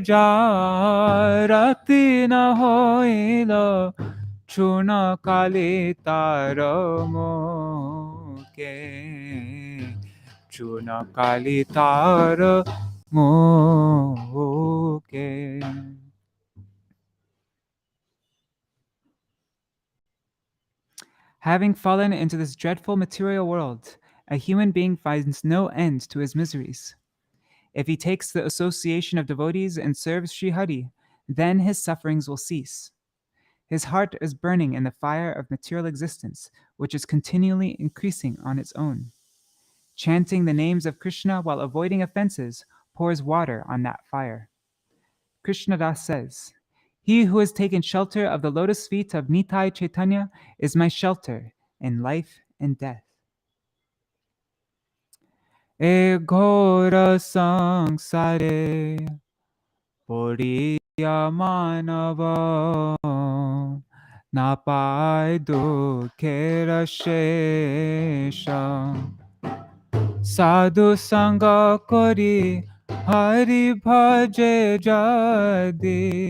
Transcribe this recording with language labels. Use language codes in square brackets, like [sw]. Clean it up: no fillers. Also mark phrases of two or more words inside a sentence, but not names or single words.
[bn] যারতি ন হইল চূর্ণ কালি তার মুখে চূর্ণ কালি তার মুখে. [en] Having fallen into this dreadful material world, a human being finds no end to his miseries. If he takes the association of devotees and serves Sri Hari, then his sufferings will cease. His heart is burning in the fire of material existence, which is continually increasing on its own. Chanting the names of Krishna while avoiding offenses pours water on that fire. Krishnadas says, "He who has taken shelter of the lotus feet of Nitai Chaitanya is my shelter in life and death." [bn] এ ঘোর সংসারে পড়িয়া মানব না পায় দুঃখের শেষা সাধু সঙ্গ করি হরি ভজে যদি